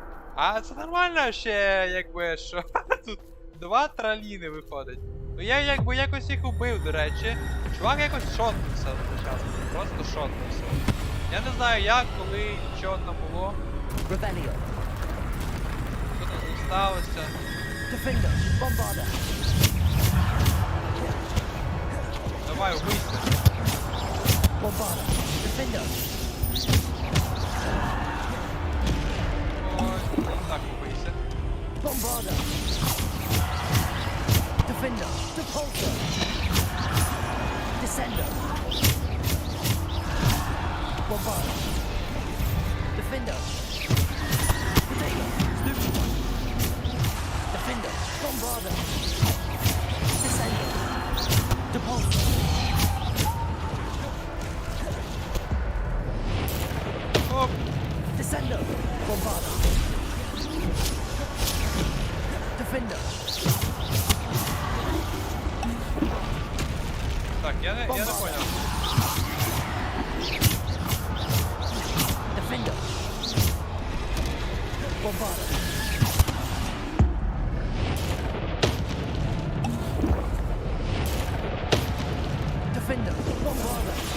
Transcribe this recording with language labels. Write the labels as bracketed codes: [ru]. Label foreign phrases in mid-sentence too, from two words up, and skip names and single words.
[uk] А це нормально ще, якби, що тут 2 траліни виходить. Ну я якби якось їх убив, до речі. Чувак якось шотнувся спочатку. Просто шотнувся. Я не знаю як, коли, що там було. Revelio. Що там з ним сталося. Defender. Bombarder. Давай, убийся. Bombarder. Defender. Ой, так убийся. Bombarder. Defender. Repulsor. Descender. Bombarder. Defender. Potato. Stupid. Defender. Bombarder. Descender. Repulsor. Оп! Descender. Bombarder. Defender. [ru] Так, я не понял. [uk] Defender. Bombarder. Defender. Bombarder.